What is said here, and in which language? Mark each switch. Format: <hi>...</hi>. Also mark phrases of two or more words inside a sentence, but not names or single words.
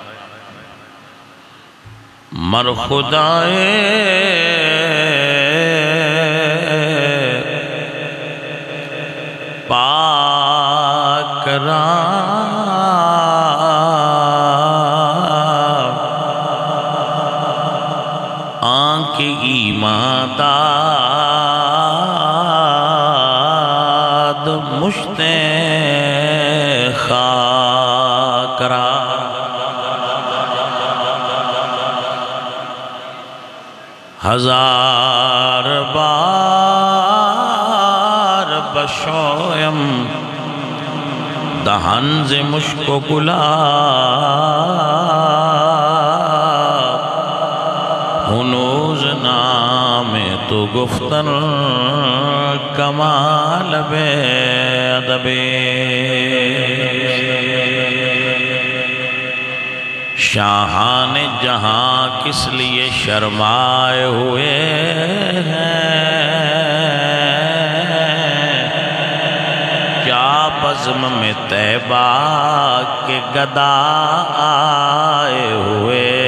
<fa>مر خدائے پاک ایمان داد مشت خاک را ہزار بار بشویم دہن ز مشک و گلاب ہنوز نام تو گفتن کمال بے ادب</fa> <ur>شاہان جہاں کس لیے شرمائے ہوئے ہیں کیا بزم میں طیبہ کے گدا آئے ہوئے</ur>